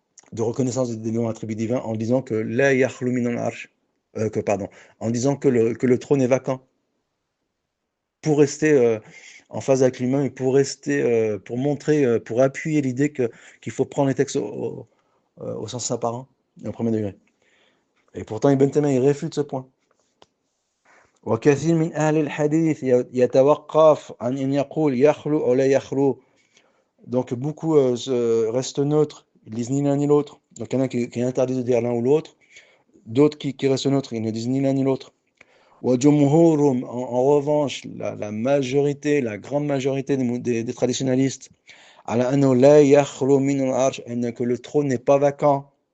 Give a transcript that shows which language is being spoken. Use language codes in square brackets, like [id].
[fr] de reconnaissance des noms attributs divins en disant que [ar] la yakhlu min al-arsh, [fr] en disant que le trône est vacant pour rester en phase avec l'humain et pour rester pour montrer pour appuyer l'idée qu'il faut prendre les textes au sens apparent et au premier degré. Et pourtant Ibn Taymiyyah il réfute ce point. [ar] وكثير من أهل الحديث يتوقف عن أن يقول يخلو أو لا يخلو. [fr] Donc beaucoup restent neutres, ils disent ni l'un ni l'autre. Donc il y en a qui interdisent de dire l'un ou l'autre, d'autres qui restent neutres, ils ne disent ni l'un ni l'autre. [ar] وجمهورهم [fr] en revanche, la majorité, la grande majorité des traditionalistes, [ar] على أنه لا يخلو من العرش, [fr] que le trône n'est pas vacant.